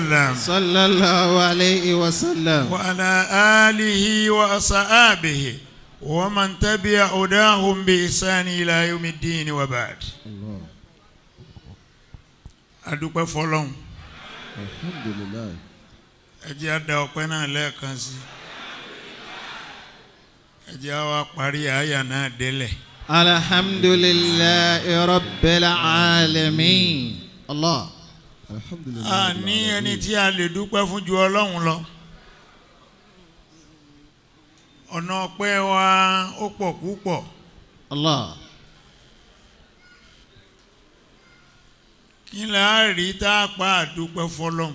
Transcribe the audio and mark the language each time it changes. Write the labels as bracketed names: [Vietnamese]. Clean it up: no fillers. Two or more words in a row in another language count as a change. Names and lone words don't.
[Arabic] وسلم صلى الله عليه وسلم وعلى آله وأصحابه ومن تبع هداهم بإحسان إلى يوم الدين وبعد. [Yoruba] adúpẹ́ fọ́lọ́run alhamdulillah ẹ jẹ́ á dá ọpẹ́ náà lẹ́ẹ̀kan sí ẹ jẹ́ á wá parí àyà náà délẹ̀. [Arabic] الحمد لله رب العالمين. [Yoruba] Allah. a ní ẹni tí a lè dúpẹ́ fún ju Ọlọ́run lọ. ọ̀nà ọpẹ́ wa ó pọ̀ púpọ̀. Allah. kí la rí tá a pa àdúpẹ́ fọ́lọ́run.